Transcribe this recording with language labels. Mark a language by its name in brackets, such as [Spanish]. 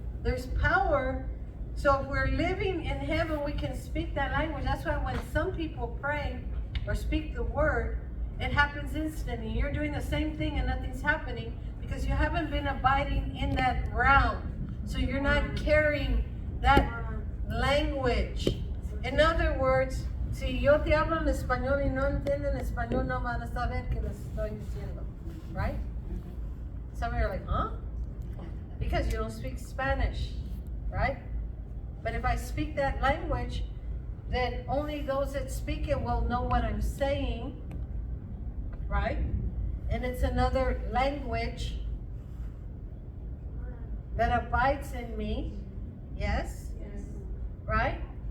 [English] There's power. So if we're living in heaven, we can speak that language. That's why when some people pray or speak the word, it happens instantly. You're doing the same thing and nothing's happening because you haven't been abiding in that realm. So you're not carrying that language. In other words, [Spanish] si yo te hablo en español y no entienden español, no van a saber que les estoy diciendo. [English] Right? Some of you are like, huh? Because you don't speak Spanish, right? But if I speak that language, then only those that speak it will know what I'm saying, right? And it's another language that abides in me, yes? Yes. Right?